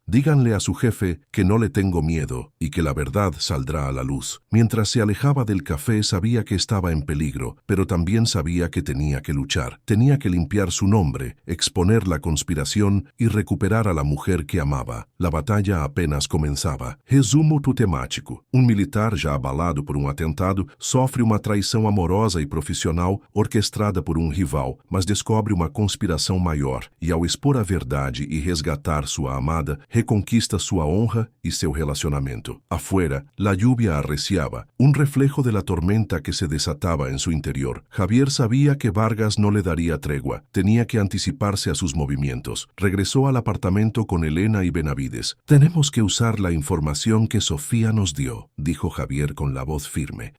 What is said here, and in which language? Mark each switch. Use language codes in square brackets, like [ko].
[es] Díganle a su jefe que no le tengo miedo y que la verdad saldrá a la luz. Mientras se alejaba del café sabía que estaba en peligro, pero también sabía que tenía que luchar. Tenía que limpiar su nombre, exponer la conspiración y recuperar a la mujer que amaba. La batalla apenas comenzaba. [pt] Resumo tutemático. Um militar já abalado por um atentado sofre uma traição amorosa e profissional orquestrada por um rival, mas descobre uma conspiração maior e, ao expor a verdade e resgatar sua amada, reconquista sua honra y seu relacionamiento. [es] Afuera, la lluvia arreciaba, un reflejo de la tormenta que se desataba en su interior. Javier sabía que Vargas no le daría tregua, tenía que anticiparse a sus movimientos. Regresó al apartamento con Elena y Benavides. «Tenemos que usar la información que Sofía nos dio», dijo Javier con la voz firme.